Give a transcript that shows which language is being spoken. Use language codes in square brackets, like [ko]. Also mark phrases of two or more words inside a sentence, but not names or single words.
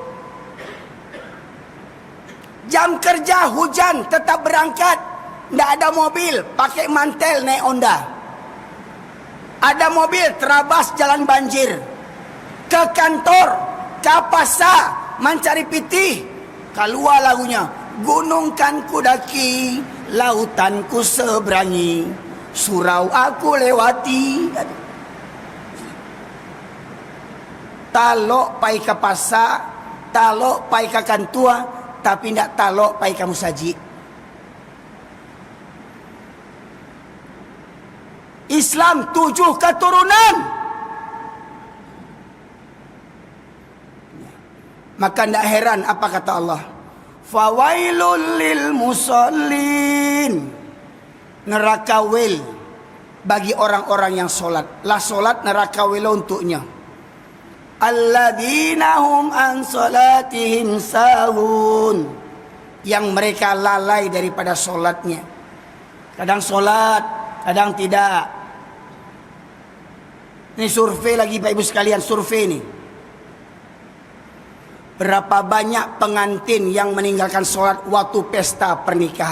[id] Jam kerja hujan tetap berangkat, tidak ada mobil, pakai mantel naik Honda. Ada mobil terabas jalan banjir. Ke kantor, ke pasar, mencari pitih. Keluar lagunya, gunung kan ku daki, lautan ku seberangi, surau aku lewati. [min] Talok pai ke pasar, talok pai ke kantua, tapi tidak talok pai kamu saji. [id] Islam 7 keturunan. Maka tidak heran apa kata Allah. [ar] فويل للمصلين. [id] Neraka wil bagi orang-orang yang solat. Lah solat neraka wil untuknya. [ar] الذين هم عن صلاتهم ساهون. [id] Yang mereka lalai daripada solatnya. Kadang solat kadang tidak. Ini survei lagi Pak Ibu sekalian, survei ini. Berapa banyak pengantin yang meninggalkan sholat waktu pesta pernikahan?